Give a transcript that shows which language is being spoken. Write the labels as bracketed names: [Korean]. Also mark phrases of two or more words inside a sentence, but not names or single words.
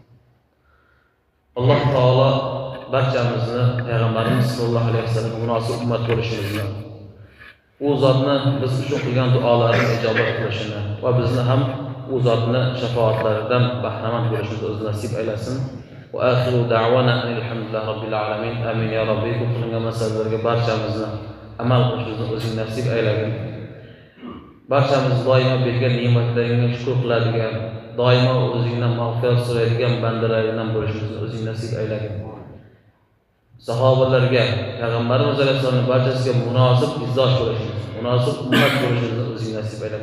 [Uzbek] Alloh taolo barchamizni Payg'ambarimiz [Arabic] صلى الله عليه وسلم [Uzbek] munosib ummat bo'lishimizni, u zotni biz uchun qilgan duolarni ijobat qilishini va bizni ham u zotni shafaatlaridan bahramand bo'lishimizni o'zi nasib aylasin. [Arabic] و آخر دعوانا الحمد لله رب العالمين. آمين يا رب. [Uzbek] Bu qilingan masalalarga barchamizni amal qilishimizni o'zing nasib aylagin. Barchamiz doimo bergan ne'matlaringga shukr qiladigan, doimo o'zingdan mag'firat so'raydigan bandalaringdan bo'lishimizni o'zing nasib aylagin. Sahobalarga, Payg'ambarimiz alayhisolamning barchasiga munosib izdosh bo'lishimizni, munosib ummat bo'lishimizni o'zing nasib aylagin.